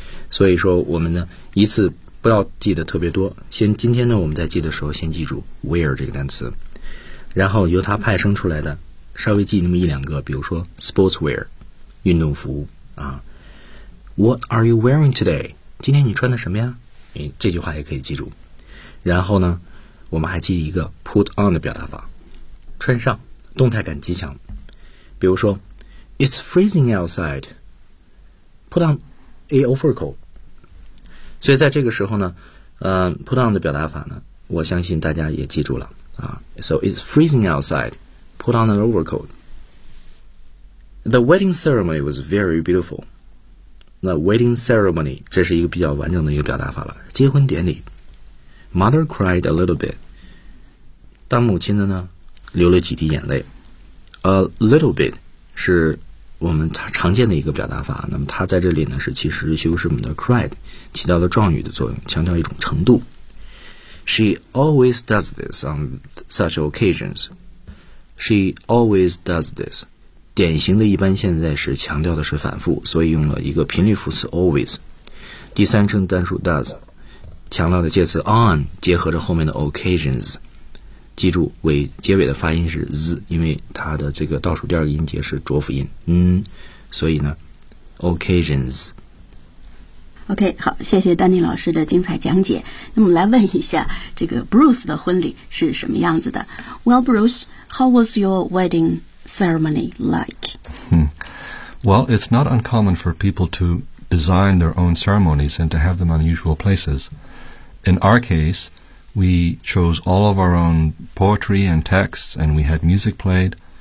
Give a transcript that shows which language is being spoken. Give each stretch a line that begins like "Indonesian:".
Chinese: 所以说我们呢一次不要记得特别多，先今天呢我们在记的时候先记住 wear 这个单词，然后由它派生出来的稍微记那么一两个，比如说 sportswear 运动服啊。
English: What are you wearing today?
Chinese: 今天你穿的什么呀，这句话也可以记住。然后呢我们还记一个
English: put on
Chinese: 的表达法，穿上，动态感极强。比如说
English: It's freezing outside, put on a overcoat。
Chinese: 所以在这个时候呢put on 的表达法呢我相信大家也记住了啊。
English: So it's freezing outside, put on an overcoat. The wedding ceremony was very beautiful.
Chinese: 那 wedding ceremony 这是一个比较完整的一个表达法了，结婚典礼。
English: Mother cried a little bit.
Chinese: 当母亲的呢流了几滴眼泪。 A little bit 是我们常见的一个表达法，那么它在这里呢是其实修饰我们的 cried， 起到了状语的作用，强调一种程度。
English: She always does this on such occasions. She always does this，
Chinese: 典型的一般现在时强调的是反复，所以用了一个频率副词 always， 第三声单数 does， 强调的介词 on 结合着后面的 occasions。记住尾结尾的发音是 z， 因为它的这个倒数第二个音节是浊辅音，嗯，所以呢 occasions。 OK， 好，谢谢丹尼老师的精彩讲解。那么来问一下，这个 Bruce 的婚礼是什么样子的？
English: Well Bruce, how was your wedding ceremony like? Well, it's not uncommon for people to design their own ceremonies and to have them unusual places. In our caseWe chose all of our own poetry and texts, and we had music played.